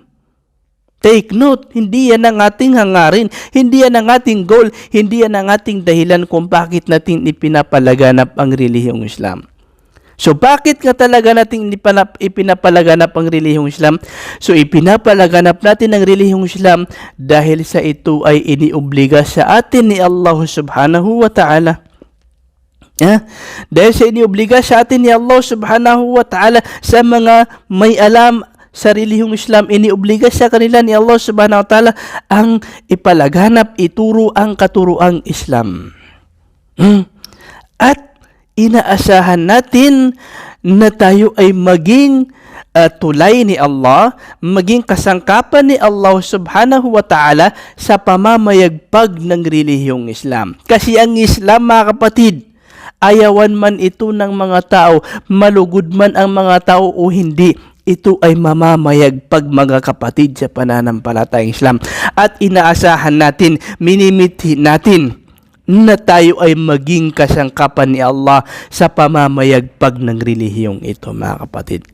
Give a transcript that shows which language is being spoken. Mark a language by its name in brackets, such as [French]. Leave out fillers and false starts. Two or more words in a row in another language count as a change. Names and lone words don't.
[English] Take note, [Filipino] hindi yan ang ating hangarin, hindi yan ang ating goal, hindi yan ang ating dahilan kung bakit natin ipinapalaganap ang relihiyong Islam. So bakit nga talaga natin ipinapalaganap ang relihiyong Islam? So ipinapalaganap natin ang relihiyong Islam dahil sa ito ay iniobliga sa atin ni Allah [Arabic] سبحانه و تعالى. [Filipino] Dahil sa iniobliga sa atin ni Allah [Arabic] سبحانه و تعالى [Filipino] sa mga may alam sa relihiyong Islam, iniobliga sa kanila ni Allah [Arabic] سبحانه و تعالى [Filipino] ang ipalaganap, ituro ang katuruang Islam. At inaasahan natin na tayo ay maging tulay ni Allah, maging kasangkapan ni Allah [Arabic] سبحانه و تعالى [Filipino] sa pamamayagpag ng relihiyong Islam. Kasi ang Islam mga kapatid, ayawan man ito ng mga tao, malugod man ang mga tao o hindi, ito ay mamamayagpag mga kapatid sa pananampalatayang Islam. At inaasahan natin, minimithi natin na tayo ay maging kasangkapan ni Allah sa pamamayagpag ng relihiyong ito mga kapatid.